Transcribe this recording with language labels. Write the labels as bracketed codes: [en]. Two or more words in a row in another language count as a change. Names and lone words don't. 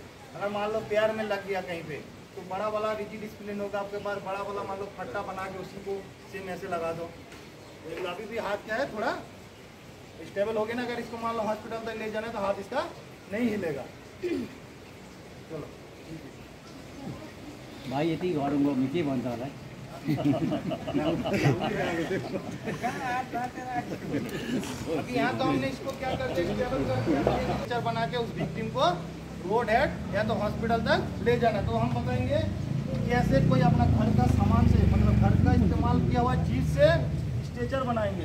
[hi] अगर मान लो पैर में लग गया कहीं पे तो बड़ा वाला [en] rigid splint [hi] होगा आपके पास, बड़ा वाला मान लो फट्टा बना के उसी को सेम ऐसे लगा दो। तो अभी भी हाथ क्या है, थोड़ा स्टेबल हो गया ना। अगर इसको मान लो हॉस्पिटल तक ले जाना है तो हाथ इसका नहीं हिलेगा। चलो [ne] भाइ यति गरौँ म के भन्छ होला [hi] अभी यहाँ तो हमने इसको क्या करते हैं, स्ट्रेचर बना के उस विक्टिम को [en] road head [hi] या तो हॉस्पिटल तक ले जाना। तो हम बताएंगे कैसे कोई अपना घर का सामान से, मतलब घर का इस्तेमाल किया हुआ चीज से स्ट्रेचर बनाएंगे।